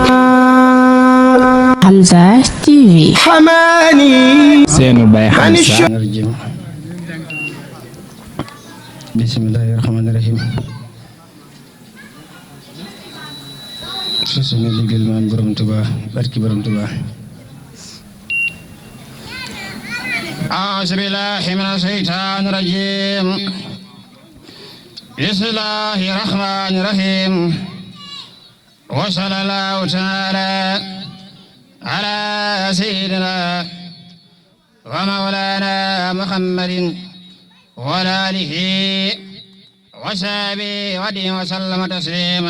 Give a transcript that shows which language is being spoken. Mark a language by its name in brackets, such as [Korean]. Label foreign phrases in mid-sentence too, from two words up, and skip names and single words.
[Wolof] Hamza TV. seenu bay Hamza. [Arabic] بسم الله الرحمن الرحيم. [Wolof] suñu liggéeyal maam borom Tuuba barki borom Tuuba. [Arabic] أعوذ بالله من الشيطان الرجيم. بسم الله الرحمن الرحيم. وصلى الله تعالى على سيدنا ومولانا محمد وعلى آله وصحبه وسلم تسليما.